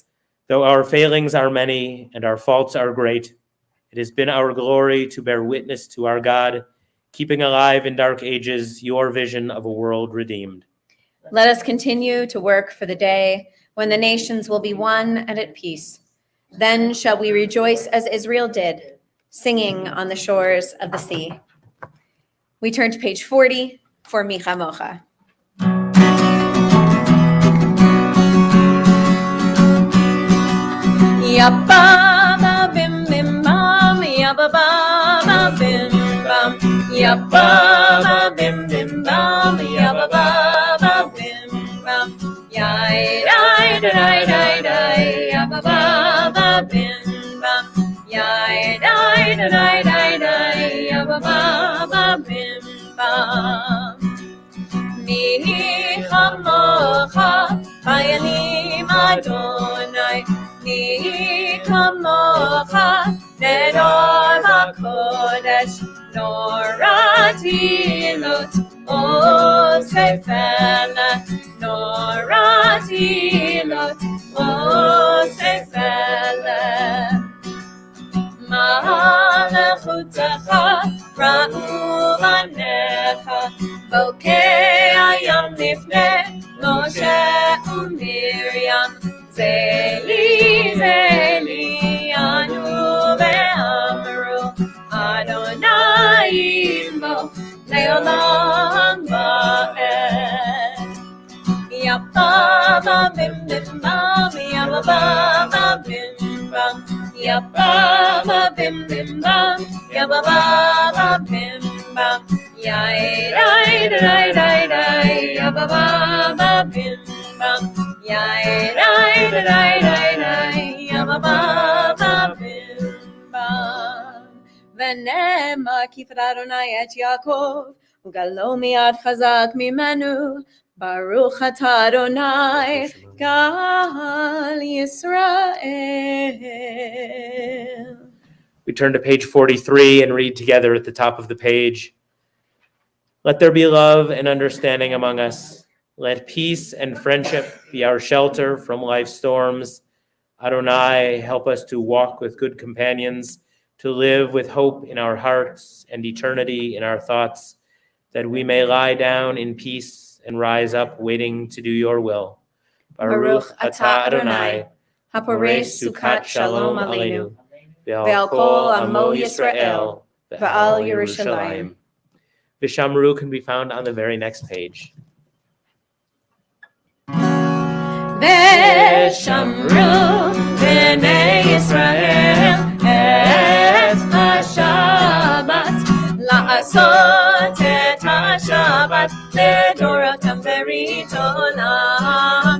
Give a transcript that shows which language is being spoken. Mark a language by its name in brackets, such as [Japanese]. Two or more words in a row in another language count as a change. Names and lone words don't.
[English] Though our failings are many and our faults are great, it has been our glory to bear witness to our God, keeping alive in dark ages your vision of a world redeemed. Let us continue to work for the day when the nations will be one and at peace. Then shall we rejoice as Israel did, singing on the shores of the sea. We turn to page 40 for Mi Chamocha. Yabba bim bim bam, yabba ba bim bam, yabba bim bim bam, yabba ba bim bam, yai dai dai dai dai, yabba ba bim bam, yai dai dai dai dai, yabba ba bim bam. [Hebrew] מי כמוכה, באלים אדוני. מי כמוכה, נאדר בקודש, נורא תהילות, עושה פלא, נורא תהילות, עושה פלא. מלכותך, ראו בניך, בוקע ים לפני משה ומרים. זה אלי, זה אלי, ענו ואמרו, אדוני ימלוך, לעולם ועד. Yabba bim bim bam, yabba bim bam, yabba bim bim bam, yabba bim bam, yai dai dai dai dai, yabba bim bam. Yai dai dai dai dai, yabba bim bam. ונאמר כי פדה אדוני את יעקב, וגאלו מיד חזק ממנו. ברוך אתה אדוני, גאל ישראל. [English] We turn to page 43 and read together at the top of the page. Let there be love and understanding among us. Let peace and friendship be our shelter from life's storms. Adonai, help us to walk with good companions, to live with hope in our hearts and eternity in our thoughts, that we may lie down in peace and rise up waiting to do your will. [Hebrew] ברוך אתה אדוני, הפורש סוכת שלום עלינו, ועל כל עמו ישראל, ועל ירושלים. [English] Vishamru can be found on the very next page. [Hebrew] ושמרו בני ישראל את השבת, לעשות את השבת לדורותם ברית עולם.